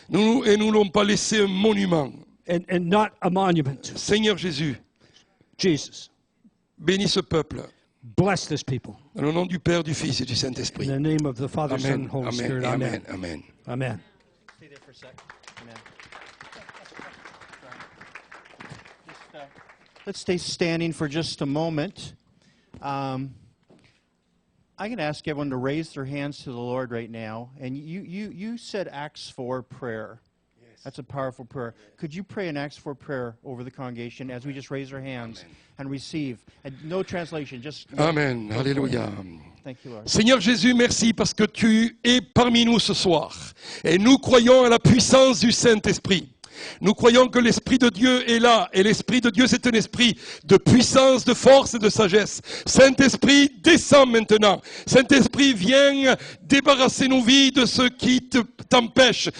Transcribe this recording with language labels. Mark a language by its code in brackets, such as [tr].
[fr] Nous ne voulons pas laisser un monument. [en] and not a monument. [fr] Seigneur Jésus, [en] Jesus, [fr] bénis ce peuple. [en] bless this people. [fr] Dans le nom du Père, du Fils et du Saint-Esprit. [en] In the name of the Father, Son, Amen, and Holy amen, Spirit. amen, Amen. amen. Amen. Stay there for a sec. Amen. Let's stay standing for just a moment. I'm going to ask everyone to raise their hands to the Lord right now. And you said Acts 4 prayer. Yes. That's a powerful prayer. Could you pray an Acts 4 prayer over the congregation as we just raise our hands and receive? And no translation, just... Amen. Alléluia. Thank you, Lord. [fr] Seigneur Jésus, merci parce que tu es parmi nous ce soir. Et nous croyons à la puissance du Saint-Esprit. Nous croyons que l'Esprit de Dieu est là. Et l'Esprit de Dieu, c'est un esprit de puissance, de force et de sagesse. Saint-Esprit, descends maintenant. Saint-Esprit, viens débarrasser nos vies de ce qui t'empêche.